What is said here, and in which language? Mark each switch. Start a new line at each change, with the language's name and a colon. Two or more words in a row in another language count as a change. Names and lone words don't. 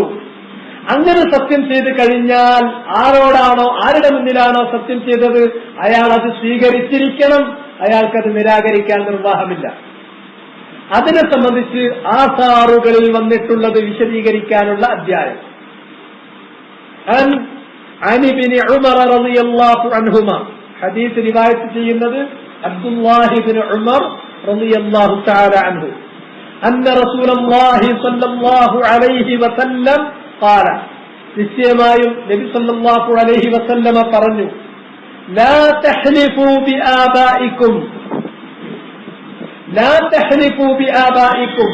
Malayalam: അങ്ങനെ സത്യം ചെയ്ത് കഴിഞ്ഞാൽ ആരോടാണോ, ആരുടെ മുന്നിലാണോ സത്യം ചെയ്തത് അയാൾ അത് സ്വീകരിച്ചിരിക്കണം, അയാൾക്കത് നിരാകരിക്കാൻ നിർവാഹമില്ല. അതിനെ സംബന്ധിച്ച് ആസാറുകളിൽ വന്നിട്ടുള്ളത് വിശദീകരിക്കാനുള്ള അധ്യായം.
Arabic: عن ابن عمر رضي الله عنهما,
Malayalam: ഹദീസ് റിവായത്ത് ചെയ്യുന്നത് അബ്ദുല്ലാഹി ഇബ്നു ഉമർ
Arabic: رضي الله تعالى عنه, أن رسول الله صلى الله عليه وسلم قال,
Malayalam: നിശ്ചയമായും നബി
Arabic: صلى الله عليه وسلم
Malayalam: പറഞ്ഞു,
Arabic: لا تحلفوا بآبائكم لا تحلفوا بآبائكم.